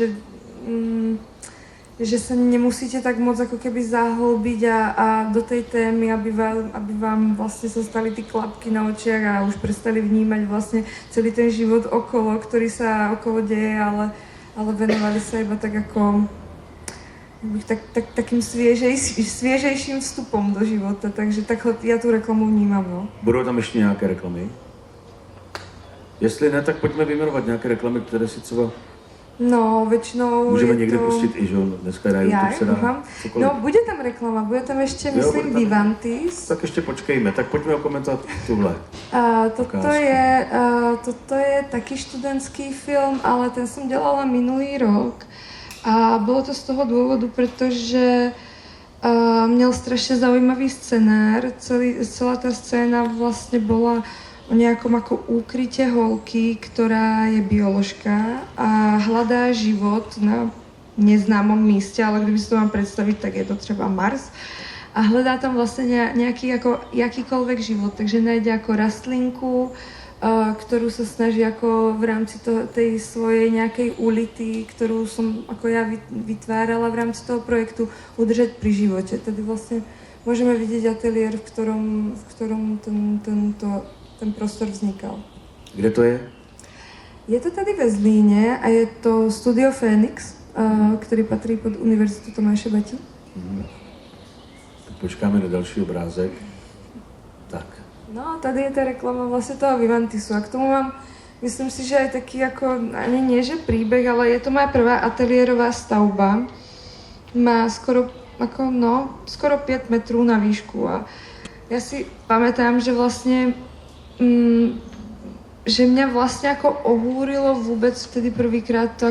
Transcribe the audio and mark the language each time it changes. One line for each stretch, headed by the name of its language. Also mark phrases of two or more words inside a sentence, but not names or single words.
Slovak: že sa nemusíte tak moc ako keby zahlbiť a do tej témy, aby vám vlastne sa stali ty klapky na očiach a už prestali vnímať vlastne celý ten život okolo, ktorý sa okolo deje, ale venovali sa iba tak ako takým sviežejším vstupom do života, takže takhle ja tú reklamu vnímam, no.
Czech: Budou tam ještě nějaké reklamy? Jestli ne, tak pojďme vyjmenovat nějaké reklamy, které si třeba...
Slovak: No, väčšinou
Czech: můžeme je někde to... pustit i, že dneska na YouTube se dá cokoliv. No, bude tam reklama, bude tam ještě, myslím, Vivantis. Tak ještě počkejme, tak pojďme komentovat tuhle. Toto je taky študentský film, ale ten jsem dělala minulý rok. A bylo to z toho důvodu, protože měl strašně
Slovak: zaujímavý scenár. Celá ta scéna vlastně bola o nejakom ako úkryte holky, ktorá je bioložka a hľadá život na neznámom míste, ale
Czech: kdyby si to mám
Slovak: predstaviť, tak je to třeba Mars.
Czech: A hledá tam
Slovak: vlastne nejaký ako jakýkoľvek život, takže najde ako rastlinku, ktorú sa snaží ako v rámci tej svojej nejakej ulity, ktorú som ako ja vytvárala v rámci toho projektu, udržať pri živote. Tedy vlastne môžeme vidieť ateliér, v ktorom ten prostor vznikal.
Czech: Kde to je? Je to tady ve Zlíně a je to Studio Fénix, který patří pod Univerzitu Tomáše Bati. Počkáme na další obrázek. Tak. No, tady je ta reklama vlastně toho Vivantisu a k tomu mám, myslím si, že
Slovak: aj taký jako, ani nie že príbeh, ale je to moja prvá ateliérová stavba.
Czech: Má skoro 5 metrů na výšku
Slovak: a já si pamätám, že vlastně že mňa vlastne ako ohúrilo vôbec vtedy prvýkrát to